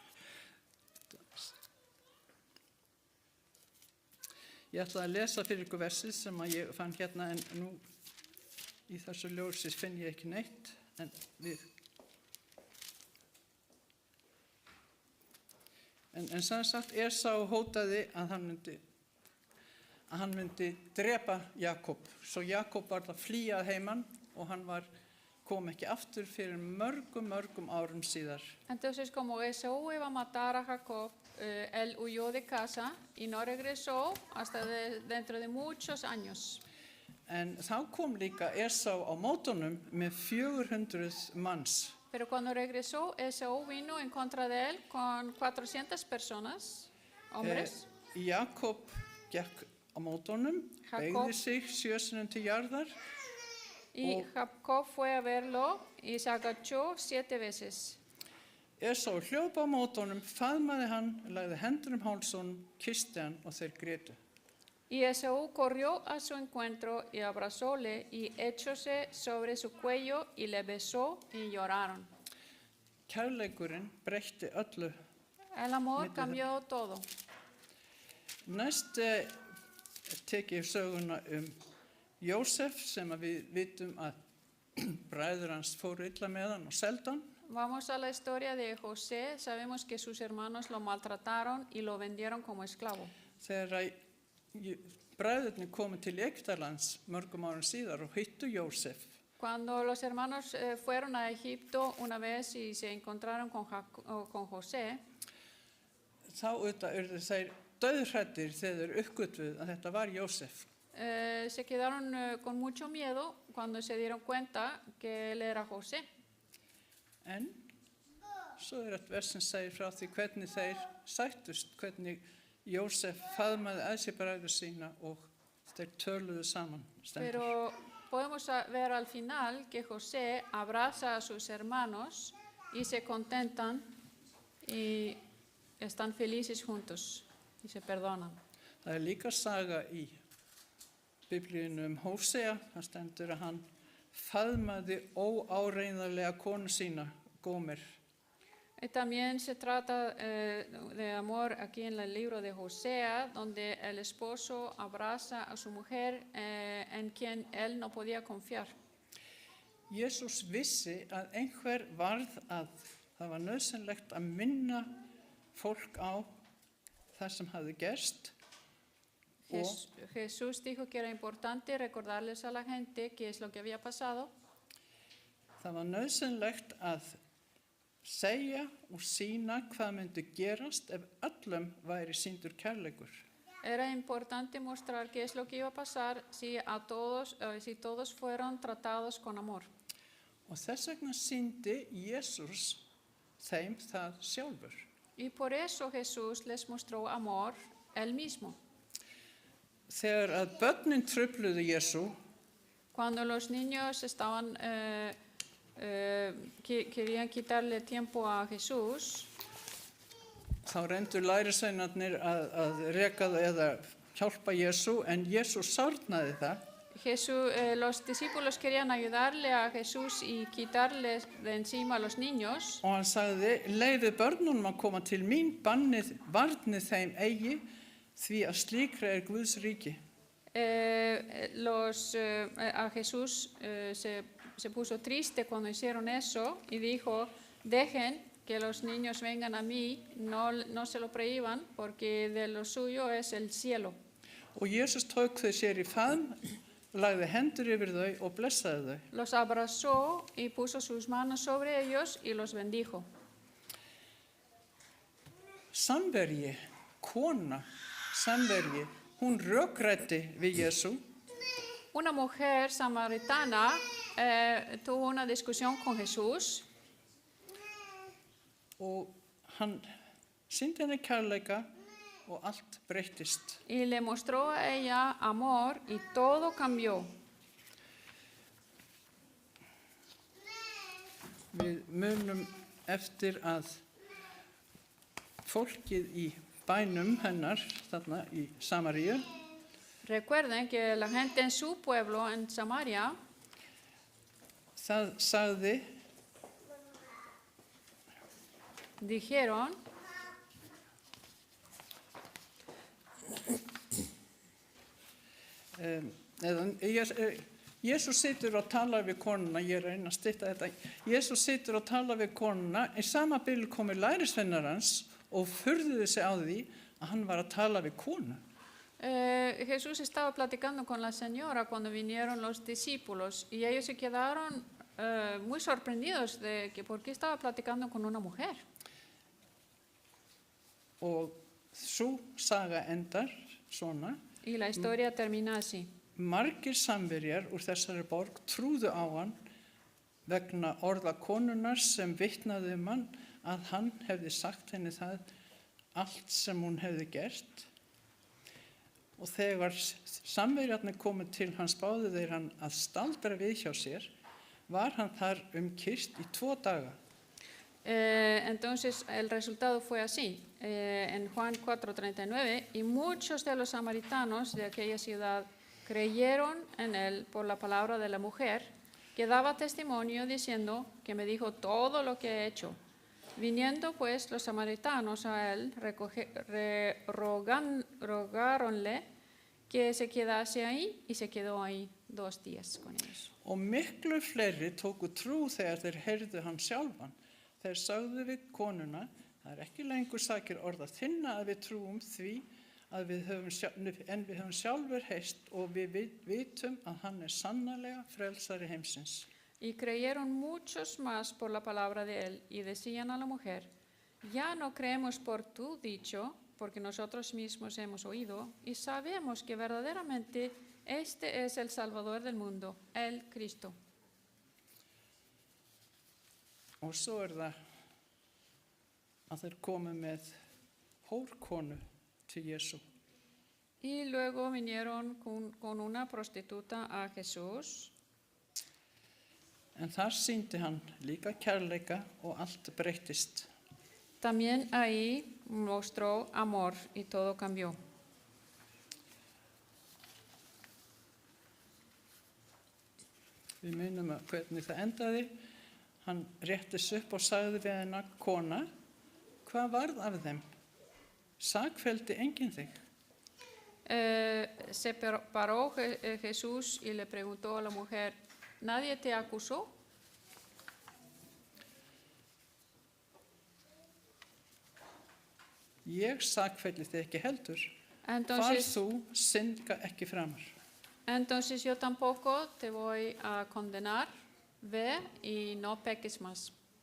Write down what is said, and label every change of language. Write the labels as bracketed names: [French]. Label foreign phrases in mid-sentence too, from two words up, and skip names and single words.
[Icelandic] Ég ætla að lesa fyrir ykkur versið sem að ég fann hérna en nú í þessu ljósi finn ég ekki neitt en sem sagt Esá hótaði að hann myndi drepa Jakob. Svo Jakob var að flýja að heiman og hann kom ekki aftur fyrir mörgum árum síðar. [Spanish] Entonces, como Esaú iba a matar a Jacob, él huyó de casa y no regresó hasta dentro de muchos años. [Icelandic] En þá kom líka Esá á mótunum með 400 manns. [Spanish] Pero cuando regresó, Esaú vino en contra de él con 400 personas, hombres. [Icelandic] Jakob gekk á mótunum, beygði sig 7 sinnum til jarðar. [Spanish] Y Jacob fue a verlo y se agachó 7 veces. [Icelandic] Esá hljóp á mótunum, faðmaði hann, lagði hendur háls honum, kyssti hann og þeir grétu. [Spanish] Y Esaú corrió a su encuentro y abrazóle y echóse sobre su cuello y le besó y lloraron. [Icelandic] Kærleikurinn breytti öllu. [Spanish] El amor cambió todo. [Icelandic] Næst tek ég söguna Jósef sem að við vitum að bræður hans fóru illa með hann og seldu hann. [Spanish] Vamos a la historia de José. Sabemos que sus hermanos lo maltrataron y lo vendieron como esclavo. [Icelandic] Þegar bræðurnir komu til Egyptalands mörgum árum síðar og hittu Jósef. [Spanish] Cuando los hermanos fueron a Egipto una vez y se encontraron con José, [Icelandic] þá auðvitað urðu þeir dauðhræddir þegar þeir uppgötvuðu að þetta var Jósef. [Spanish] Se quedaron con mucho miedo cuando se dieron cuenta que él era José. [Icelandic] En svo eitt vers sem segir frá því hvernig þeir sættust, hvernig Jósef faðmaði að sér bræður sína og þeir töluðu saman. [Spanish] Pero podemos ver al final que José abraza a sus hermanos y se contentan y están felices juntos y se perdonan. [Icelandic] Það líka saga í Biblíunum Hósea, það stendur að hann faðmaði óáreiðanlega konu sína, Gómer. [Spanish] Y también se trata de amor aquí en el libro de Josea, donde el esposo abraza a su mujer en quien él no podía confiar. [Icelandic] Jesús vissi að einhver varð að það var nauðsynlegt að minna fólk á það sem hafði gerst. [Spanish] Jesús dijo que era importante recordarles a la gente qué es lo que había pasado. [Icelandic] Það var nauðsynlegt að segja og sýna hvað myndi gerast ef öllum væri sýndur kærleikur. [Spanish] Era importante mostrar qué es lo que iba a pasar si todos fueron tratados con amor. [Icelandic] Og þess vegna sýndi Jesús þeim það sjálfur. [Spanish] Y por eso Jesús les mostró amor él mismo. [Icelandic] Þegar að börnin trufluðu Jesú, [Spanish] cuando los niños estaban querían quitarle tiempo a Jesús, [Icelandic] þá reyndu lærisveinarnir að reka það eða hjálpa Jesú, en Jesús sárnaði það. [Spanish] Los discípulos querían ayudarle a Jesús y quitarle de encima a los niños. [Icelandic] Og hann sagði, leyfið börnunum að koma til mín, varnið þeim eigi, því að slíkra Guðs ríki. [Spanish] A Jesús se puso triste cuando hicieron eso y dijo, dejen que los niños vengan a mí, no se lo prohíban, porque de lo suyo es el cielo. [Icelandic] Og Jesús tók þau sér í faðm, lagði hendur yfir þau og blessaði þau. [Spanish] los abrazó y puso sus manos sobre ellos y los bendijo. [Icelandic] Samverji, kona, samverji, hún rökræddi við Jesú [Spanish] Una mujer samaritana tuvo una discusión con Jesús [Icelandic] og hann sýndi henni kærleika og allt breyttist. [Spanish] y le mostró a ella amor y todo cambió. [Icelandic] Við munum eftir að fólkið í bænum hennar, þarna í Samaríu, [Spanish] Recuerden que la gente en su pueblo, en Samaria, [Icelandic] það sagði, [Spanish] dijeron, [Icelandic] Jesús situr og talar við konuna, ég er að reyna að stytta þetta, Jesús situr og talar við konuna, í sama bili komu lærisveinar hans og furðuðu sig á því að hann var að tala við konu. [Spanish] Jesús estaba platicando con la señora cuando vinieron los discípulos y ellos se quedaron muy sorprendidos de que por qué estaba platicando con una mujer. [Icelandic] Og sú saga endar svona, [Spanish] Y la historia termina así. [Icelandic] margir samverjar úr þessari borg trúðu á hann vegna orða konunnar sem vitnaði hann að hann hefði sagt henni það allt sem hún hefði gert. Og þegar samverjarnir komu til hans báðu þeir hann að staldra við hjá sér, var hann þar kyrrt í 2 daga. [Spanish] Entonces el resultado fue así, en Juan 4:39, y muchos de los samaritanos de aquella ciudad creyeron en él por la palabra de la mujer, que daba testimonio diciendo que me dijo todo lo que he hecho. Viniendo pues los samaritanos a él, rogáronle que se quedase ahí y se quedó ahí 2 días con ellos. [Icelandic] Og miklu fleiri tóku trú þegar þeir heyrðu hann sjálfan. Þeir sagðu við konuna, það ekki lengur sakir orða þinna að við trúum því að við höfum sjálfur heyrt og við vitum að hann sannarlega frelsari heimsins. [Spanish] Y creyeron muchos más por la palabra de él y decían a la mujer, ya no creemos por tu dicho, porque nosotros mismos hemos oído y sabemos que verdaderamente este es el Salvador del mundo, el Cristo. [Icelandic] Og svo það að þeir komu með hórkonu til Jesú. [Spanish] Y luego vinieron con una prostituta a Jesús. [Icelandic] En þar sýndi hann líka kærleika og allt breyttist. [Spanish] También ahí mostró amor y todo cambió. [Icelandic] Við munum hvernig það endaði. Hann réttis upp og sagði við hennar, kona, hvað varð af þeim? Sakfelldi enginn þig? [Spanish] Se paró Jesús y le preguntó a la mujer, ¿nadie te acusó? [Icelandic] Ég sakfelli þig ekki heldur. Far [Spanish] Entonces, [Icelandic] þú, synda ekki framar. [Spanish] entonces yo tampoco te voy a condenar, ve y no peques más.